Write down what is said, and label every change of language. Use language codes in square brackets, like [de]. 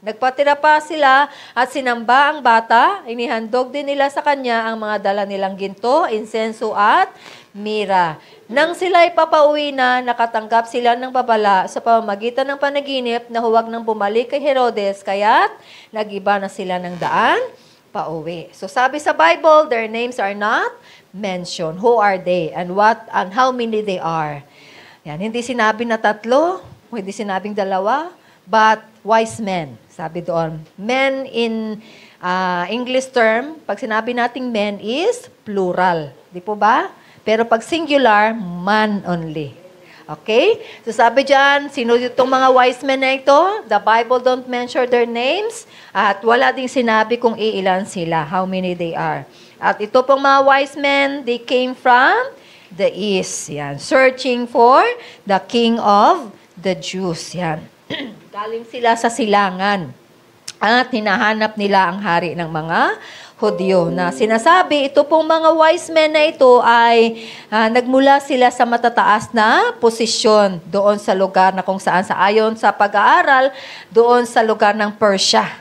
[tl] Nagpatira pa sila at sinamba ang bata. Inihandog din nila sa kanya ang mga dala nilang ginto, insenso at mira. Nang sila'y papauwi na, nakatanggap sila ng babala sa pamamagitan ng panaginip na huwag nang bumalik kay Herodes, kaya't nag-iba na sila ng daan pauwi. [en] So [tl] sabi sa [en] Bible, their names are not mentioned. Who are they and what and how many they are? [tl] Yan, hindi sinabi na 3, hindi sinabing 2, [en] but wise men. [tl] Sabi doon, [en] men in English term, [tl] pag sinabi nating [en] men is plural. [tl] Di po ba? Pero pag singular, [en] man only. [tl] Okay? So sabi dyan, sino itong mga wise men na ito? [en] The Bible don't mention their names [tl] at wala ding sinabi kung iilan sila, [en] how many they are. [tl] At ito pong mga [en] wise men, they came from the east. Yan. Searching for the King of the Jews. [tl] Yan. Galing sila sa silangan. At hinahanap nila ang hari ng mga Hudyo na sinasabi, ito pong mga wise men na ito ay nagmula sila sa matataas na posisyon doon sa lugar na kung saan sa ayon sa pag-aaral, doon sa lugar ng Persia.